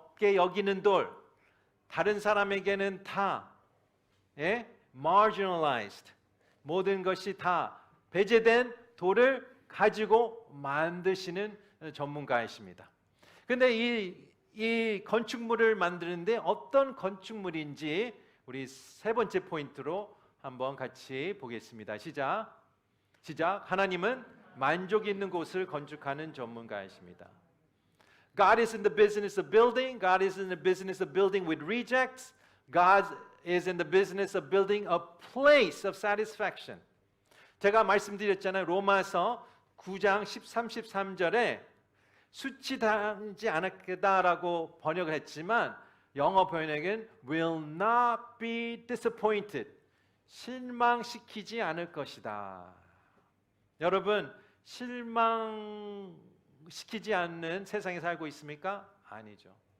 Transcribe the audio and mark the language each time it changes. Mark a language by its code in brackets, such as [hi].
[ko] 가볍게 여기는 돌, 다른 사람에게는 다 marginalized, 모든 것이 다 배제된 돌을 가지고 만드시는 전문가이십니다. 근데 이 건축물을 만드는데 어떤 건축물인지 우리 세 번째 포인트로 한번 같이 보겠습니다. 시작. 하나님은 만족 있는 곳을 건축하는 전문가이십니다. [en] God is in the business of building. God is in the business of building with rejects. God is in the business of building a place of satisfaction. [ko] 제가 말씀드렸잖아요. 로마서 9장 13, 13절에 수치당하지 않겠다라고 번역을 했지만 영어 번역은 [en] will not be disappointed. [ko] 실망시키지 않을 것이다. 여러분, 실망시키지 않는 세상에 살고 있습니까? 아니죠.